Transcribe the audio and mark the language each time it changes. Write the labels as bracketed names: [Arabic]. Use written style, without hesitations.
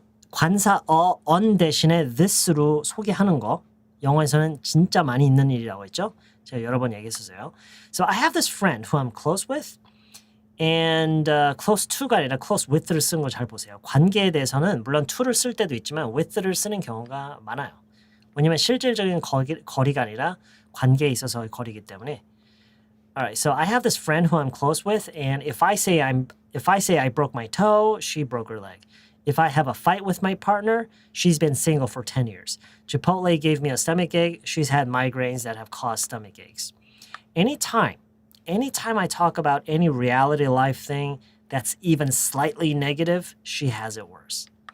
[Korean] 관사 on 대신에 this로 소개하는 거. 영어에서는 진짜 많이 있는 일이라고 했죠. 제가 여러 번 얘기했었어요. [English] So, I have this friend who I'm close with. [Korean] And close to가 아니라 close with를 쓰는 거 잘 보세요. 관계에 대해서는 물론 to를 쓸 때도 있지만 with를 쓰는 경우가 많아요. 왜냐면 실질적인 거리가 아니라 관계에 있어서 거리기 때문에. [English] Alright, so I have this friend who I'm close with, and if I say I broke my toe, she broke her leg. If I have a fight with my partner, she's been single for 10 years. Chipotle gave me a stomach ache. She's had migraines that have caused stomach aches. Anytime I talk about any reality life thing that's even slightly negative, she has it worse.